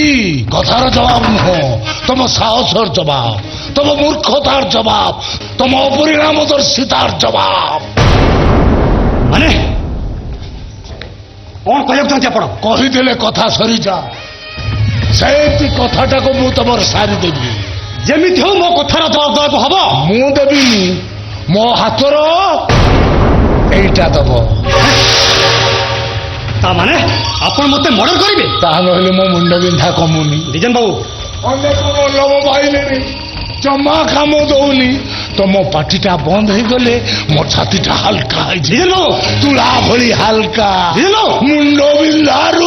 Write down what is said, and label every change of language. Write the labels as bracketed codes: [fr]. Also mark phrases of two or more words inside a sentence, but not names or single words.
[or] କଥାର ଜବାବ ନୁହଁ, ତମ ସାହସର ଜବାବ, ତମ ମୂର୍ଖତାର ଜବାବ, ତମ ଅପରିଣାମଦର୍ଶିତାର ଜବାବ। ମାନେ କଣ କହିବାକୁ ଚାହୁଁଛି ଆପଣ? କହିଦେଲେ କଥା ସରିଯା। ସେମିତି କଥାଟାକୁ ମୁଁ ତମର ସାରିଦେବି। ଯେମିତି ହଉ ମୋ କଥାର ଜବାବ ଦେବାକୁ ହବ। ମୁଁ ଦେବିନି, ମୋ ହାତର ଏଇଟା ଦେବ। ତା ମାନେ ଆପଣ ମତେ ମର୍ଡର କରିବେ? ତାହା ନହେଲେ ମୋ ମୁଣ୍ଡ ବିନ୍ଧା କମୁନି। ଦିଜନ ବାବୁ, ଅନେକ ଲୋଭ ପାଇଲେଣି, ଜମା କାମ ଦଉନି। ତମ ପାଟିଟା ବନ୍ଦ ହେଇଗଲେ ମୋ ଛାତିଟା ହାଲକା ହେଇଯିବ। ଦିଜନ ବାବୁ, ତୁଳା ଭଳି ହାଲକା। ଦିଜନ ବାବୁ, ମୁଣ୍ଡ ବିନ୍ଧାରୁ